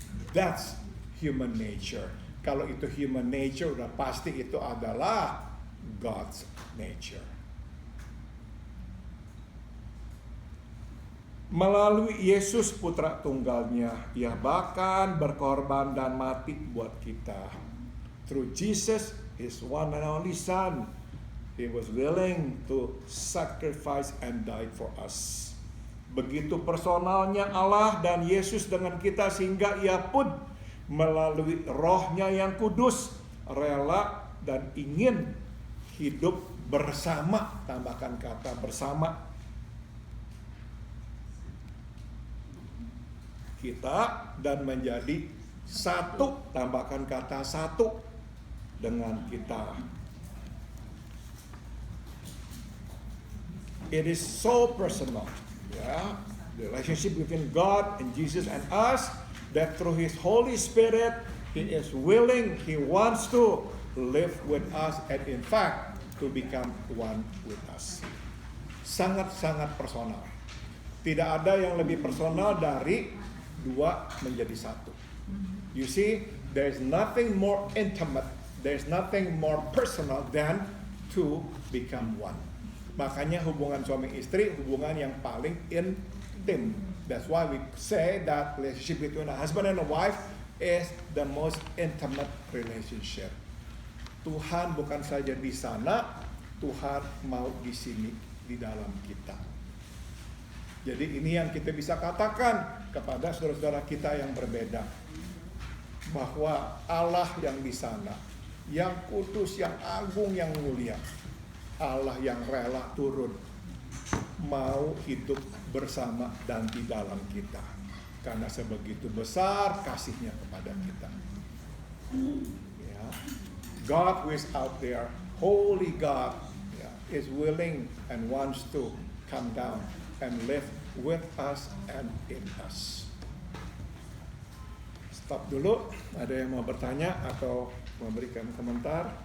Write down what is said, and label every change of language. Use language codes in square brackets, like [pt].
[en] That's human nature. [id] Kalau itu [en] human nature, [id] udah pasti itu adalah [en] God's nature. [id] Melalui Yesus putra tunggalnya, Ia bahkan berkorban dan mati buat kita. [en] Through Jesus, His one and only Son, He was willing to sacrifice and die for us. [id] Begitu personalnya Allah dan Yesus dengan kita sehingga Ia pun melalui Roh-Nya yang kudus rela dan ingin hidup bersama, tambahkan kata bersama kita dan menjadi satu, tambahkan kata satu dengan kita. [en] It is so personal, yeah, the relationship between God and Jesus and us, that through His Holy Spirit, He is willing, He wants to live with us, and in fact, to become one with us. [id] Sangat-sangat personal. Tidak ada yang lebih personal dari dua menjadi satu. [en] You see, there is nothing more intimate, there is nothing more personal than to become one. [id] Makanya hubungan suami istri hubungan yang paling intim. [en] That's why we say that relationship between a husband and a wife is the most intimate relationship. [id] Tuhan bukan saja di sana, Tuhan mau di sini, di dalam kita. Jadi ini yang kita bisa katakan kepada saudara-saudara kita yang berbeda, bahwa Allah yang di sana, yang kudus, yang agung, yang mulia, Allah yang rela turun, mau hidup bersama dan di dalam kita, karena sebegitu besar kasihnya kepada kita. Ya. [en] God who is out there, holy God, ya, is willing and wants to come down and live with us and in us. [id] Stop dulu, ada yang mau bertanya atau memberikan komentar?